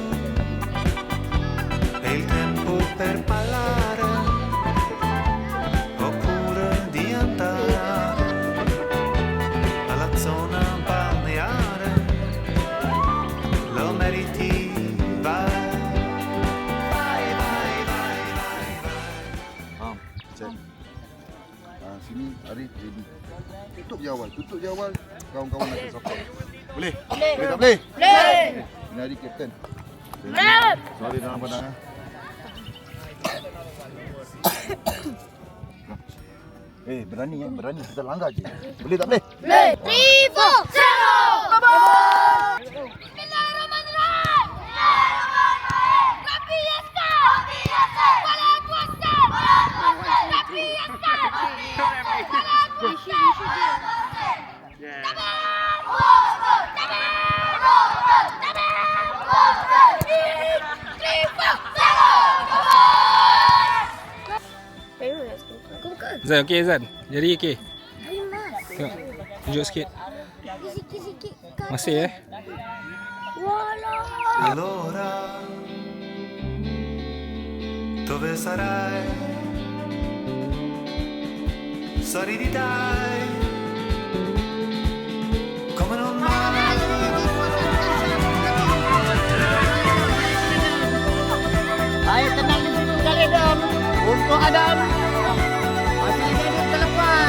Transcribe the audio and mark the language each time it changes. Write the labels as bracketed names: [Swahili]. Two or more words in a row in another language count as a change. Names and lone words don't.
[Italian] È il tempo per ballare, oppure di andare alla zona balneare. Lo meriti, vai. [Malay] Cek. Sini Arif ready. Tutup je awal. Kawan-kawan nak support. Boleh? Boleh tak boleh? Boleh. Ini Arif kapten. Boleh. Sorry dalam padang. Berani kita langgar je. Boleh tak boleh? Boleh. 3, 4, 0. [Arabic] Bismillahirrahmanirrahim. ربِّ يسِّر ولا تعسِّر. ربِّ يسِّر ولا تعسِّر. [Malay] Zan, okey Zan. Jadi okey. Tengok. Tunjuk sikit. Sikit-sikit. Masih [Italian] Allora, dove sarai? Sorriderai, come non mai. [Malay] Saya tenang di situ kali Adam. Untuk Adam. Masih hidup terlepas.